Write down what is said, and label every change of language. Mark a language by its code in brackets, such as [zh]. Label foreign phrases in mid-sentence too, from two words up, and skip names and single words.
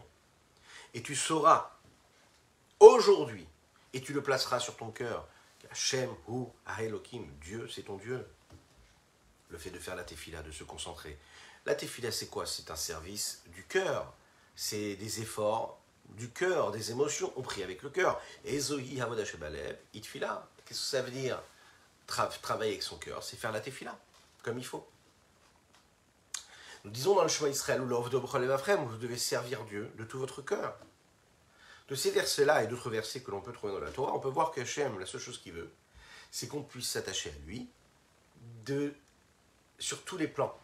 [fr] Et tu sauras aujourd'hui, et tu le placeras sur ton cœur, [he] השם הוא אלהים, [fr] Dieu c'est ton Dieu. Le fait de faire la tefila, de se concentrer. La tefila c'est quoi? C'est un service du cœur, c'est des efforts du cœur, des émotions, on prie avec le cœur. [he] איזוהי עבודה שבלב תפילה. [fr] Qu'est-ce que ça veut dire? Travailler avec son cœur, c'est faire la tefila, comme il faut. Nous disons dans le Shema Israël, vous devez servir Dieu de tout votre cœur. De ces versets-là et d'autres versets que l'on peut trouver dans la Torah, on peut voir qu'Hachem, la seule chose qu'il veut, c'est qu'on puisse s'attacher à lui sur tous les plans.